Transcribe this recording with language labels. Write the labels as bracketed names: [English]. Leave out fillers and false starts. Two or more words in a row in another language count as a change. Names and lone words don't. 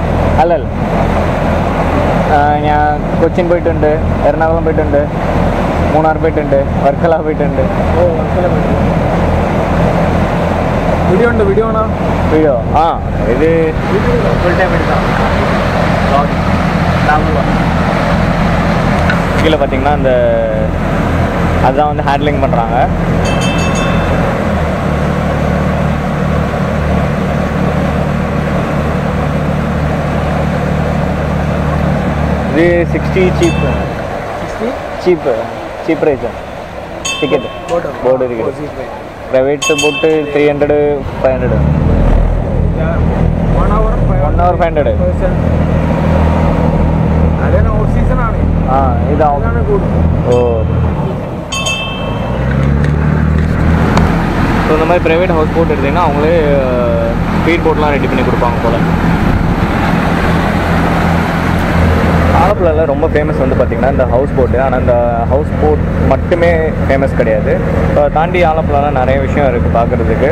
[Malayalam] അല്ലല്ല, ഞാൻ കൊച്ചിൻ പോയിട്ടുണ്ട്, എറണാകുളം പോയിട്ടുണ്ട്, മൂന്നാർ പോയിട്ടുണ്ട്, വർക്കല പോയിട്ടുണ്ട്. ഓ വർക്കല പോയിട്ടുണ്ട്. വീഡിയോ ആണോ? വീഡിയോ ഇത് ഫുൾ ടൈം എടുക്കാം. [Tamil] கீழே பார்த்தீங்கன்னா அந்த அதுதான் வந்து ஹேண்ட்லிங் பண்ணுறாங்க. இது 60 சீப் ப்ரைஸ் டிக்கெட் போர்டு இருக்குது. ப்ரைவேட் போட்டு 300 500. 1 hour 500. [Malayalam] അതേ ഓഫ് സീസൺ ആണ്. ഇതാണ് കൂടുതൽ. [Tamil] ஓ ஸோ இந்த மாதிரி ப்ரைவேட் ஹவுஸ் போட் எடுத்திங்கன்னா அவங்களே ஸ்பீட் போட்லாம் ரெடி பண்ணி கொடுப்பாங்க போல். ஆலப்புழாவில் ரொம்ப ஃபேமஸ் வந்து பார்த்திங்கன்னா இந்த ஹவுஸ் போட்டு. ஆனால் இந்த ஹவுஸ் போட் மட்டுமே ஃபேமஸ் கிடையாது. ஸோ அதை தாண்டி ஆலப்புழாவில் நிறைய விஷயம் இருக்குது பார்க்குறதுக்கு.